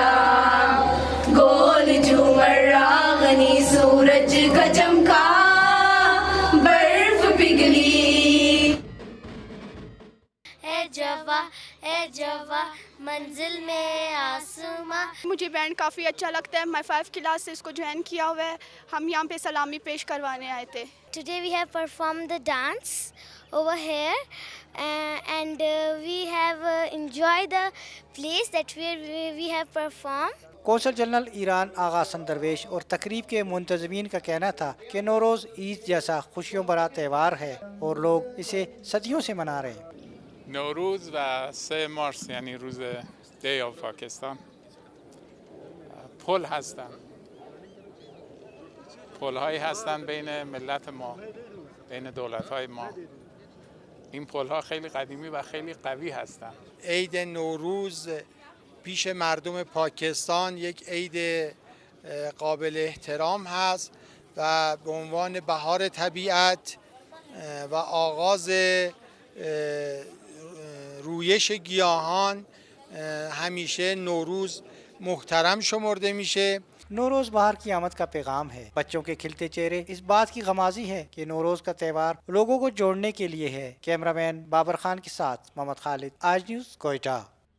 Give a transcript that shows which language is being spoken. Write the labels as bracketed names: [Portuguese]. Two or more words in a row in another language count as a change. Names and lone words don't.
[Urdu] گول جھومر راگنی سورج کا چمکا، برف پگھلی. اے جوا منزل میں آسماں. مجھے بینڈ کافی اچھا لگتا ہے۔ میں 5 کلاس سے اسکو جوائن کیا ہوا ہے. ہم یہاں پہ سلامی پیش کروانے آئے تھے. [English] Today we have performed the dance over here and we have enjoyed the place that we have performed. [Urdu] قونصل جنرل ایران آغا درویش اور تقریب کے منتظمین کا کہنا تھا کہ نوروز عید جیسا خوشیوں بھرا تہوار ہے اور لوگ اسے صدیوں سے منا رہے ہیں. [Persian] نوروز و 3 مارس یعنی روز [English] day of [Persian] پاکستان پل هستن، پل هایی هستن بین ملت ما، بین دولت های ما. این پل ها خیلی قدیمی و خیلی قوی هستن. عید نوروز پیش مردم پاکستان یک عید قابل احترام هست و به عنوان بهار طبیعت و آغاز رویش گیاهان همیشه نوروز محترم شمرده میشه. [Urdu] نوروز بہار کی آمد کا پیغام ہے۔ بچوں کے کھلتے چہرے اس بات کی غمازی ہے کہ نوروز کا تہوار لوگوں کو جوڑنے کے لیے ہے. کیمرہ مین بابر خان کے ساتھ محمد خالد، آج نیوز، کوئٹہ.